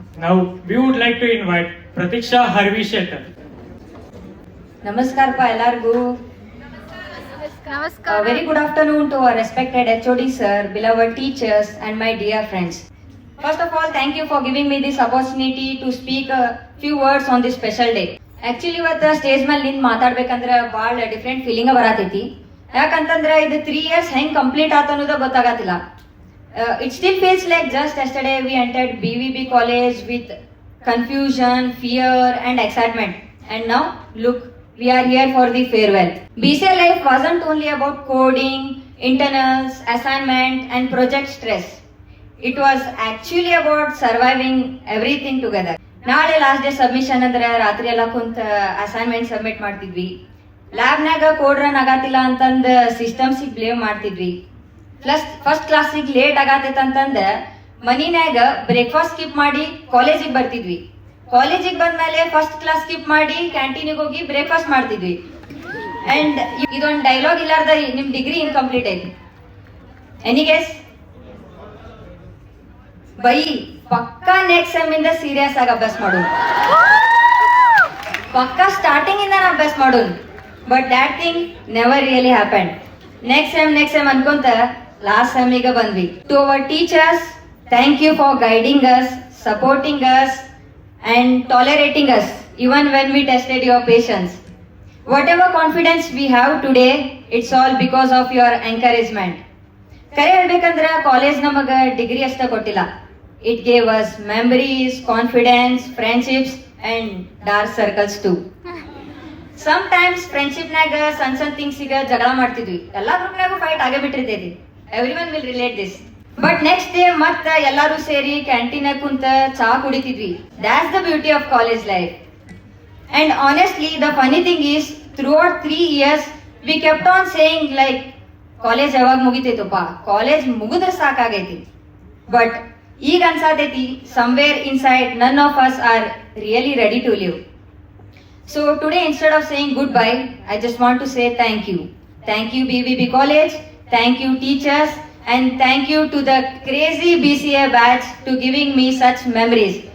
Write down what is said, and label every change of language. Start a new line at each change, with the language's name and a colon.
English: Now we would like to invite Pratiksha Harvi Shettar.
Kannada: ನಮಸ್ಕಾರಪ್ಪ ಎಲ್ಲರಿಗೂ.
English: Very good afternoon to our respected HOD sir, beloved teachers and my dear friends. First of all, thank you for giving me this opportunity to speak a few words on this special day.
Kannada: Actually ಇವತ್ತು stage ಮೇಲೆ ನಿಂತು ಮಾತಾಡ್ಬೇಕಂದ್ರೆ ಭಾಳ different feeling ಬರತೈತಿ. ಯಾಕಂತಂದ್ರೆ ಇದು 3 years ಹೆಂಗ್ complete ಆತ ಅನ್ನೋದು ಗೊತ್ತಾಗತ್ತಿಲ್ಲ.
English: It still feels like just yesterday we entered BVB college with confusion, fear and excitement. And now, look, we are here for the farewell. BCA life wasn't only about coding, internals, assignment and project stress. It was actually about surviving everything together.
Kannada: ನಾಳೆ last day submission ಅಂದ್ರೆ ರಾತ್ರಿ ಎಲ್ಲ ಕುಂತ assignment submit ಮಾಡ್ತಿದ್ವಿ. ಲ್ಯಾಬ್ನಾಗ code run ಆಗತ್ತಿಲ್ಲ ಅಂತಂದ ಸಿಸ್ಟಮ್ಸಿಗೆ blame ಮಾಡ್ತಿದ್ವಿ. Plus first ಕ್ಲಾಸಿಗೆ late ಆಗತ್ತೈತೆ ಅಂತಂದ ಮನಿನ್ಯಾಗ ಬ್ರೇಕ್ಫಾಸ್ಟ್ ಸ್ಕಿಪ್ ಮಾಡಿ ಕಾಲೇಜಿಗೆ ಬರ್ತಿದ್ವಿ. ಕಾಲೇಜಿಗೆ ಬಂದ್ಮೇಲೆ ಫಸ್ಟ್ ಕ್ಲಾಸ್ ಸ್ಕಿಪ್ ಮಾಡಿ ಕ್ಯಾಂಟೀನಿಗೆ ಹೋಗಿ ಬ್ರೇಕ್ಫಾಸ್ಟ್ ಮಾಡ್ತಿದ್ವಿ. ಅಂಡ್ ಇದೊಂದು ಡೈಲಾಗ್ ಇಲ್ಲಾರ್ದ ನಿಮ್ ಡಿಗ್ರಿ ಇನ್ಕಂಪ್ಲೀಟ್ ಐತಿ.
English: Any guess?
Kannada: ಬೈ ಪಕ್ಕಾ ನೆಕ್ಸ್ಟ್ ಸೆಮ್ ಇಂದ ಸೀರಿಯಸ್ ಆಗಿ ಅಭ್ಯಾಸ ಮಾಡೋಣ. ಪಕ್ಕಾ ಸ್ಟಾರ್ಟಿಂಗ್ ಇಂದ ಅಭ್ಯಾಸ ಮಾಡೋಣ.
English: But that thing never really happen.
Kannada: Next sem ಅನ್ಕೊಂತ last ಸೆಮಿಗೆ ಬಂದ್ವಿ.
English: To our teachers, thank you for guiding us, supporting us and tolerating us even when we tested your patience. Whatever confidence we have today, it's all because of your encouragement.
Kannada: ಕರೆ ಹೇಳ್ಬೇಕಂದ್ರ college ನಮಗ degree ಅಷ್ಟ ಕೊಟ್ಟಿಲ್ಲ.
English: It gave us memories, confidence, friendships and dark circles too.
Kannada: Sometimes friendship ನಾಗ ಸಣ್ಣ ಥಿಂಗ್ಸಿಗೆ ಜಗಳ ಮಾಡ್ತಿದ್ವಿ. ಎಲ್ಲಾ ಗ್ರೂಪ್ನಾಗೂ fight ಆಗೇ ಬಿಟ್ಟಿರ್ತೈತಿ.
English: Everyone will relate this.
Kannada: But next day ಮತ್ತ ಎಲ್ಲಾರು ಸೇರಿ ಕ್ಯಾಂಟೀನ್ ಕುಂತ ಚಾ ಕುಡಿತಿದ್ವಿ.
English: That's the beauty of college life. And honestly the funny thing is throughout 3 years we kept on saying like
Kannada: college ಯಾವಾಗ ಮುಗಿತೈತಪ್ಪ, ಕಾಲೇಜ್ ಮುಗಿದ್ರೆ ಸಾಕಾಗೈತಿ.
English: but
Kannada: ಈಗ ಅನ್ಸಾತೈತಿ
English: somewhere inside none of us are really ready to live. So today, instead of saying goodbye, I just want to say thank you. Thank you BBB College, thank you teachers, and thank you to the crazy BCA batch to giving me such memories.